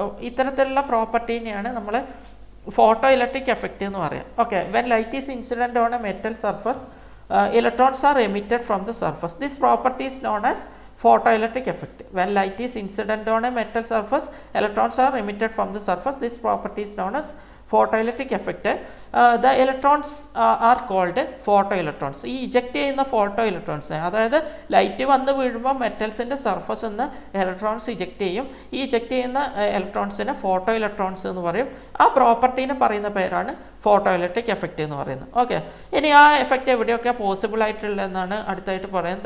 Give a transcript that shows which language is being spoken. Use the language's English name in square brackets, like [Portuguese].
[Malayalam] ഇത്തരത്തിലുള്ള പ്രോപ്പർട്ടീനെയാണ് നമ്മൾ photo electric effect എന്ന് പറയാം. [English] Okay, when light is incident on a metal surface, electrons are emitted from the surface. This property is known as photoelectric effect. When light is incident on a metal surface, electrons are emitted from the surface. This property is known as photoelectric effect. The electrons are called photoelectrons. [Malayalam] ഈ eject ചെയ്യുന്ന photo electrons, അതായത് light വന്ന് വീഴുമ്പോൾ മെറ്റൽസിൻ്റെ surface നിന്ന് electrons eject ചെയ്യും. ഈ eject ചെയ്യുന്ന ഇലക്ട്രോൺസിനെ photo electrons എന്ന് പറയും. ആ പ്രോപ്പർട്ടീനെ പറയുന്ന പേരാണ് ഫോട്ടോ ഇലക്ട്രിക് എഫക്റ്റ് എന്ന് പറയുന്നത്. ഓക്കെ, ഇനി ആ എഫക്റ്റ് എവിടെയൊക്കെ പോസിബിൾ ആയിട്ടുള്ളതെന്നാണ് അടുത്തായിട്ട് പറയുന്നത്.